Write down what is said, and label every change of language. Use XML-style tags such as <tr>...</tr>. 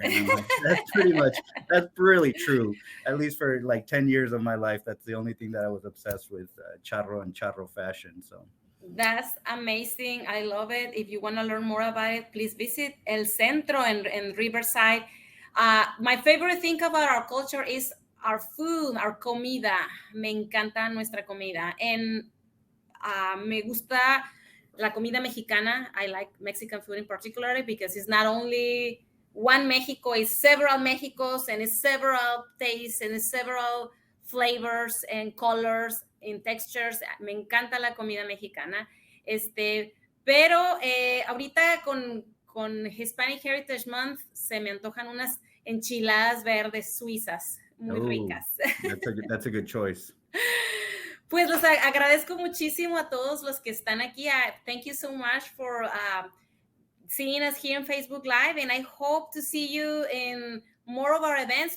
<en>And I'm like, that's really true. At least for like 10 years of my life, that's the only thing that I was obsessed with, charro and charro fashion. So that's amazing. I love it. If you want to learn more about it, please visit El Centro in Riverside. My favorite thing about our culture is our food, our comida.</en> <es>Me encanta nuestra comida. And me gusta la comida mexicana.</es> <en>I like Mexican food in particular because it's not only one Mexico, it's several Mexicos and it's several tastes and it's several flavors and colors and textures.</en> <es>Me encanta la comida mexicana. Pero ahorita con Hispanic Heritage Month se me antojan unas enchiladas verdes suizas muy ricas.</es> <en>That's a good choice.</en> <es>Pues los agradezco muchísimo a todos los que están aquí.</es> <en>Thank you so much for seeing us here on Facebook Live, and I hope to see you in more of our events.</en>